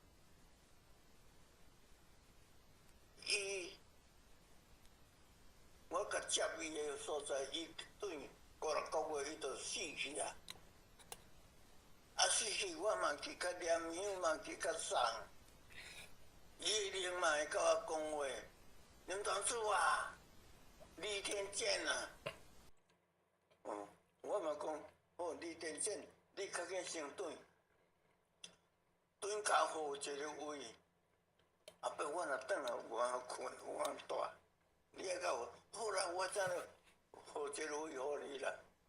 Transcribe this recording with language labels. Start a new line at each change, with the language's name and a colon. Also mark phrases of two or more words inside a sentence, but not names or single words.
Min Nan Chinese: 我甲接伊个所在，伊对5、6个月伊就死去啊！死去我嘛去甲念香，嘛去甲送，伊个灵嘛会甲我讲话，林堂主啊，李天健啊，我嘛讲，李天健，你较紧先转脚好一个位。尾我若转来有通困，有通住，你还甲我好啦，我怎了好一个位互你啦